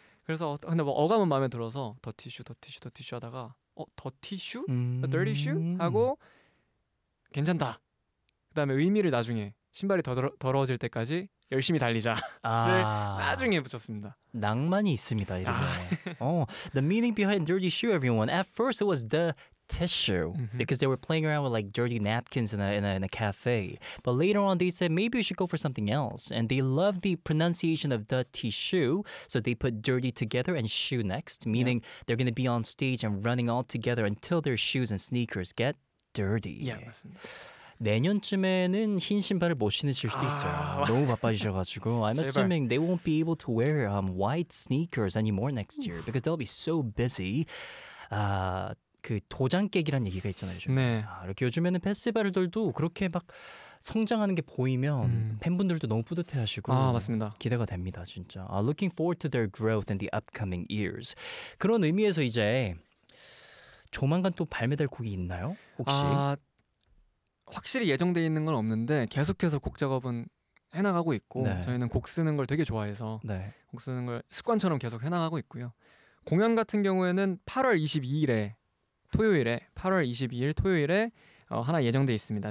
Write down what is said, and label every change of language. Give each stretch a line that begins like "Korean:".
Korean: 그래서 근데 뭐 어감은 마음에 들어서 더 티슈, 더 티슈, 더 티슈 하다가 더 티슈? Dirty shoe? 하고 괜찮다. 그 다음에 의미를 나중에 신발이 더러워질 때까지 열심히 달리자. 아, 나중에 붙였습니다. 낭만이 있습니다, 이름에. 아.
English: The meaning behind Dirty Shoe, everyone. At first, it was the tissue. Mm-hmm. Because they were playing around with like dirty napkins in a cafe. But later on, they said, maybe we should go for something else. And they loved the pronunciation of the tissue. So they put dirty together and shoe next. Meaning, yeah. they're going to be on stage and running all together until their shoes and sneakers get dirty.
Korean: Yeah, 맞습니다. 내년쯤에는 흰 신발을 못 신으실 수도 있어요. 너무 바빠지셔가지고
English: I'm assuming they won't be able to wear white sneakers anymore next year because they'll be so busy.
Korean: 그 도장깨기란 얘기가 있잖아요. 요즘. 네. 아, 이렇게 요즘에는 페스티벌들도 그렇게 막 성장하는 게 보이면 팬분들도 너무 뿌듯해하시고 아 맞습니다. 기대가 됩니다, 진짜.
English: Looking forward to their growth in the upcoming years.
Korean: 그런 의미에서 이제 조만간 또 발매될 곡이 있나요, 혹시? 아... 확실히 예정돼 있는 건 없는데 계속해서 곡 작업은 해나가고 있고 네. 저희는 곡 쓰는 걸 되게 좋아해서 네. 곡 쓰는 걸 습관처럼 계속 해나가고 있고요. 공연 같은 경우에는 8월 22일에 토요일에 8월 22일 토요일에 하나 예정돼 있습니다.